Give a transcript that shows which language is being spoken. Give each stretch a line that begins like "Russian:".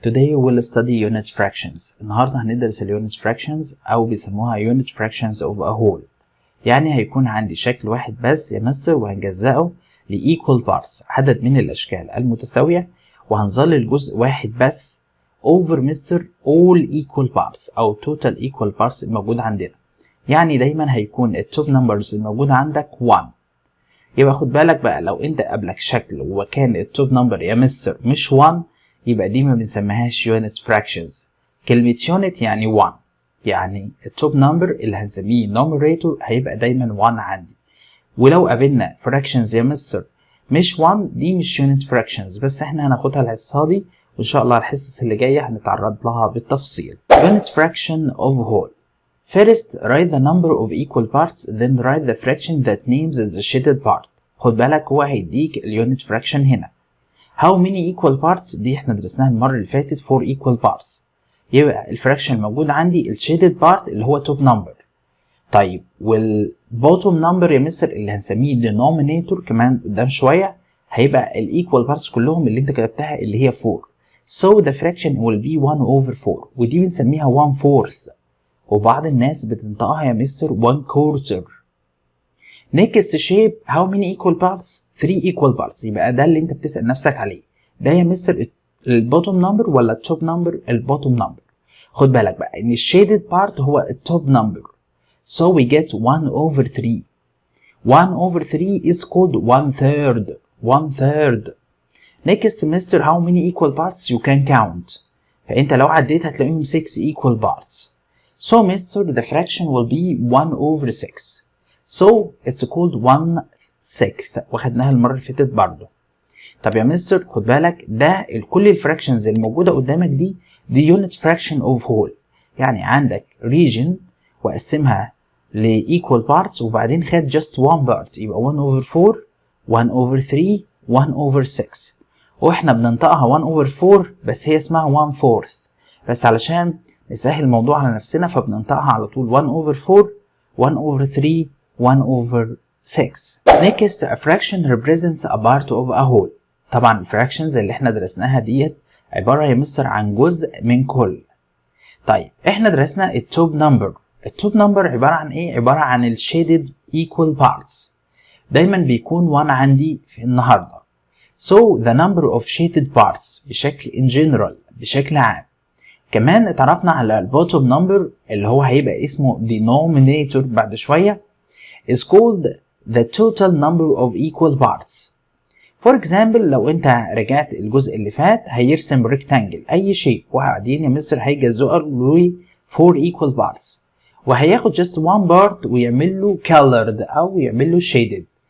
English: Today we'll study unit fractions.
Arabic: النهاردة هندرس
English: unit fractions
Arabic: أو بيسموها
English: unit fractions of a whole.
Arabic: يعني هيكون عندي شكل واحد بس يا مستر وهنجزأه ل equal parts، عدد من الأشكال المتساوية، وهنظلل جزء واحد بس over مستر
English: all equal parts
Arabic: أو
English: total equal parts
Arabic: الموجود عندنا. يعني دايما هيكون التوب numbers الموجود عندك 1. يبقى خد بالك بقى لو انت قابلك شكل وكان التوب نمبر يا مستر مش 1، يبقى دي ما بنسميهاش يونت فراكشنز. كلمة يونت يعني 1، يعني التوب نمبر اللي هنسميه numerator هيبقى دايما 1 عندي. ولو قابلنا فراكشنز يا مستر مش 1، دي مش يونت فراكشنز، بس احنا هناخدها الحصة دي وان شاء الله الحصص اللي جاية هنتعرض لها بالتفصيل.
English: Unit fraction of whole. First, write the number of equal parts, then write the fraction that names the shaded part.
Arabic: خد بالك هو هيديك اليونت fraction هنا.
English: How many equal parts
Arabic: دي احنا درسناها المرة اللي فاتت
English: 4 equal parts.
Arabic: يبقى الفراكشن الموجود عندي الشيدد بارت اللي هو توب نمبر. طيب والبوتوم نمبر يا مستر اللي هنسميه denominator كمان قدام شوية هيبقى الايكوال بارتس كلهم اللي انت كتبتها اللي هي 4.
English: So the fraction will be 1/4
Arabic: ودي بنسميها
English: 1/4.
Arabic: وبعض الناس بتنطقها يا مستر 1/4.
English: Next shape how many equal parts؟ 3 equal parts.
Arabic: يبقى ده اللي انت بتسأل نفسك عليه. ده يا مستر البوتوم نمبر ولا التوب نمبر؟ البوتوم نمبر. خد بالك بقى ان الشيدد بارت هو التوب نمبر.
English: So we get 1/3. 1/3 is called 1/3. 1/3. Next mister how many equal parts you can count.
Arabic: فانت لو عديت هتلاقيهم 6 equal parts.
English: So mister the fraction will be 1/6. So it's called 1/6
Arabic: واخدناها المرة اللي فاتت برضه. طب يا مستر خد بالك ده كل الفراكشنز الموجودة قدامك دي
English: unit fraction of whole.
Arabic: يعني عندك region وقسمها ل equal parts وبعدين خد
English: just one part
Arabic: يبقى 1/4 1/3 1/6. واحنا بننطقها 1/4 بس هي اسمها 1/4 بس علشان نسهل الموضوع على نفسنا فبننطقها على طول 1/4 1/3 1/6.
English: Next a fraction represents a part of a whole.
Arabic: طبعا الفراكشنز اللي احنا درسناها ديت عبارة يا مستر عن جزء من كل. طيب احنا درسنا التوب نمبر. التوب نمبر عبارة عن ايه؟ عبارة عن الشيدد equal parts. دايما بيكون 1 عندي في النهاردة.
English: So the number of shaded parts
Arabic: بشكل
English: in general
Arabic: بشكل عام. كمان اتعرفنا على البوتوم نمبر اللي هو هيبقى اسمه denominator بعد شوية
English: is called the total number of equal parts.
Arabic: For example لو انت رجعت الجزء اللي فات هيرسم ريكتانجل اي شيء وبعدين يا مستر هيجزأه له 4 equal parts وهياخد
English: just one part
Arabic: ويعمل له colored او يعمل له shaded.